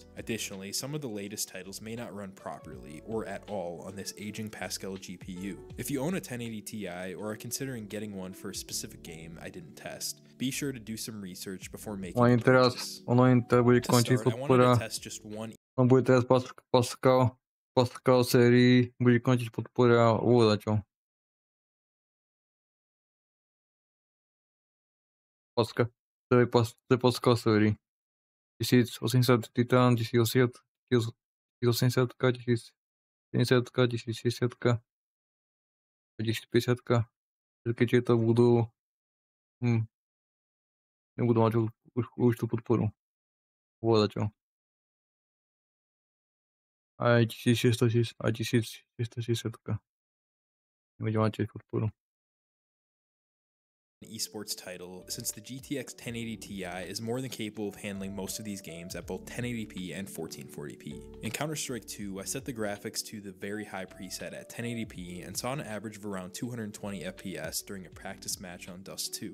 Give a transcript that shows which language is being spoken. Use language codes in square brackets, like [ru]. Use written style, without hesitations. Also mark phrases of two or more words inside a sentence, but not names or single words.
[en] Additionally, some of the latest titles may not run properly or at all on this aging Pascal GPU. If you own a 1080 Ti or are considering getting one for a specific game I didn't test, be sure to do some research before making a purchase. To start, I wanted to test just one. [sk] Bude teraz Pascal sérii, bude končiť podpora ovládačov. Pascal. To je Pascal sérii. 1080 Titan, 1080, 1080, 1070, 1060, 1050. Všetky tieto budú nebudú mať už tú podporu ovládačov. Aj 1660 nebude mať tiež podporu. [en] Esports title, since the GTX 1080 Ti is more than capable of handling most of these games at both 1080p and 1440p. In Counter-Strike 2, I set the graphics to the very high preset at 1080p and saw an average of around 220 FPS during a practice match on Dust 2.